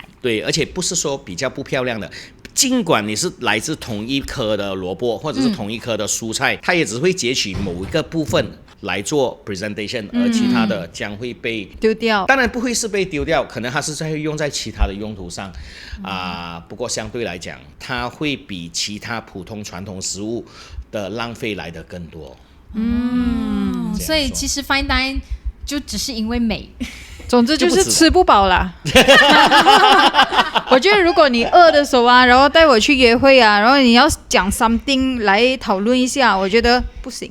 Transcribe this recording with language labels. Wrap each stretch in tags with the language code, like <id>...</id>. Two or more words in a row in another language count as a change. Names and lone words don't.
<zh>對，而且不是說比較不漂亮的。儘管你是來自同一顆的蘿蔔或者是同一顆的蔬菜，它也只會截取某一個部分來做 presentation，而其他的將會被丟掉。當然不會是被丟掉，可能它是会用在其他的用途上不過相對來講，它會比其他普通傳統食物的浪費來得更多。所以其實</zh> <en>fine dine</en> <zh>就只是因為美。總之就是吃不飽啦。我覺得如果你餓的時候然後帶我去約會然後你要講 something 來討論一下，我覺得不行。</zh>